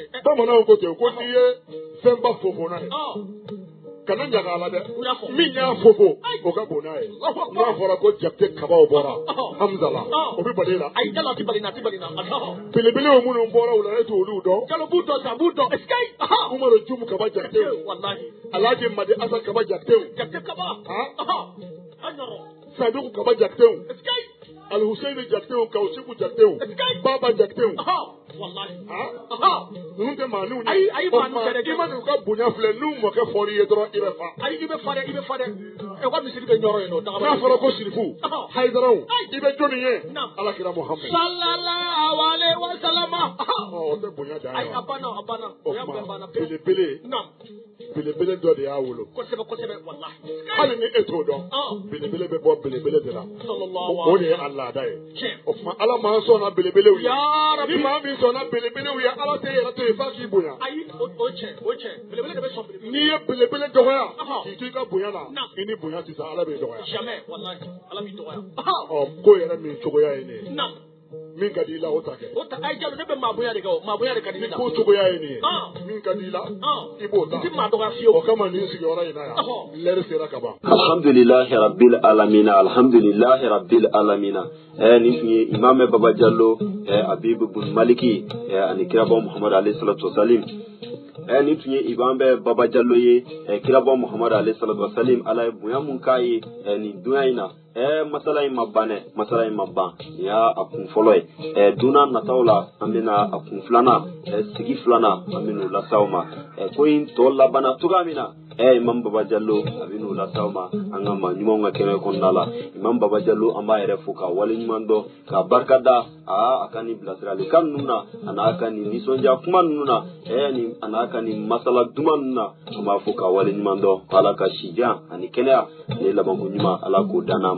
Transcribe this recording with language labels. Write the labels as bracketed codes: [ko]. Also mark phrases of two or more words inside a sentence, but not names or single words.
[bm] bamananw ko ten ko n'i ye fɛnba fofo n'a ye kana ɲaga a la dɛ min y'a fofo o ka bon n'a ye n'a fɔra ko jakite kabaw bɔra Hamza la o bɛ bali la. Ayi jalo a ti bali na a ti bali na. belebelew minnu bɔra o la e t'olu dɔn. Jalo b'u dɔn sa b'u dɔn. Umaru Jumu kaba jakitew. Walahi. Alhaji Madi Asa kaba jakitew. Jakite kaba. An yɔrɔ. Saduku kaba jakitew. Alhusaini jakitew Kausiku jakitew. Baba jakitew. Wallahi. Ninnu tɛ maa n'u ye. Ayi maa n'u tɛ dɛ. I ma n'u ka bonya filɛ n'u mɔkɛ fɔr'i ye dɔrɔn i bɛ fa. Ayi i bɛ fa dɛ i bɛ fa dɛ. U ka misiri bɛ ɲɔrɔ yen nɔ. N'a fɔra ko sirifu Hayidaraw i bɛ jɔnni ye. Alakira Muhammed. [ar] صلى الله عليه وسلم. [bm] O tɛ bonya dan ye wa. Ayi a banna a banna. O tuma belebele dɔ de y'a wolo. Kosɛbɛ kosɛbɛ walahi. Hali ni e t'o dɔn belebele bɛ bɔ belebele de la. O de ye a laada ye. O tuma Ala m'an sɔnna belebelew ye. Ni maa min sɔnna belebelew ye Ala tɛ yɛrɛ to yen f'a k'i bonya. Ayi o cɛ belebele de bɛ sɔn belebele. N'i ye belebele dɔgɔya k'i to i ka bonya la i ni bonya tɛ sa Ala b'i dɔgɔya. Jamais walahi Ala b'i dɔgɔya. Ko yɛrɛ min cogoya ye nin ye. Min ka di i la o ta kɛ. O ta ayi jalo ne bɛ maa bonya de kɛ o maa bonya de ka di ne la. Ko cogoya ye nin ye. Min ka di i la i b'o ta. I ti maa dɔgɔya fiyewu. O kama nin sigiyɔrɔ in na yan lɛri sera ka ban. [ar] الحمد لله رب العالمين الحمد لله رب العالمين. [bm] Nin tun ye Imam Baba Jallo Habib Bun Maliki ani kirabɔ Muhammad [ar] عليه الصلاة والسلام. [bm] Nin tun ye Imam Baba Jallo ye kirabɔ Muhammad [ar] عليه الصلاة والسلام [bm] Ala ye bonya mun k'a ye nin dunya in na. Masala in ma ban dɛ masala in ma ban nin y'a kun fɔlɔ ye donna nataw la an bɛna a kun filanan sigi filanan an bɛn'o las'aw ma ko in tɔ labanna cogoya min na Imam Baba Jallo a bɛn'o las'aw ma an ka maa ɲumanw ka kɛnɛ kɔnɔna la Imam Baba Jallo an b'a yɛrɛ fo ka wale ɲuman dɔn ka barika da a ka nin bilasiralikan ninnu na a n'a ka nin nisɔndiya kuma ninnu na a n'a ka nin masala duman ninnu na an b'a fo ka wale ɲuman dɔn Ala ka sijan ani kɛnɛya ani labanko ɲuman Ala k'o dan n'a ma.